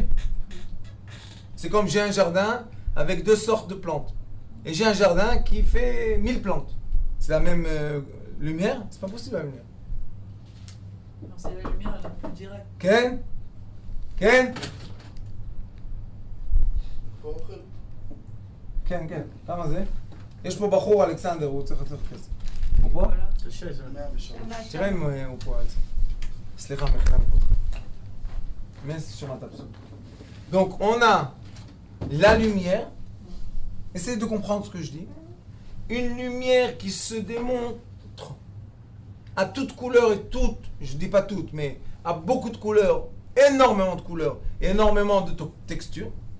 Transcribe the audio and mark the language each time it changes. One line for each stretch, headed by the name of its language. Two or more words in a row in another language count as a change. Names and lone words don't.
French: C'est comme j'ai un jardin avec 2 sortes de plantes. Et j'ai un jardin qui fait 1000 plantes. C'est la même lumière? C'est pas possible la lumière. Non, c'est la lumière la plus directe.
Hebrew: כן? כן?
French: Faut rentrer.
Hebrew: כן, כן, כמה זה? יש פה בחור, אלכסנדר, הוא צריך לצאת כסף. הוא פה?
French: Voilà.
Hebrew: קשה, זה 103. תראה אם הוא פה, אלכסנדר. סליחה, מחילה מפה.
French: Mais sur ma table. Donc, on a la lumière. Essayez de comprendre ce que je dis. Une lumière qui se démontre à toutes couleurs et toutes, je dis pas toutes, mais à beaucoup de couleurs, énormément de couleurs, énormément de textures.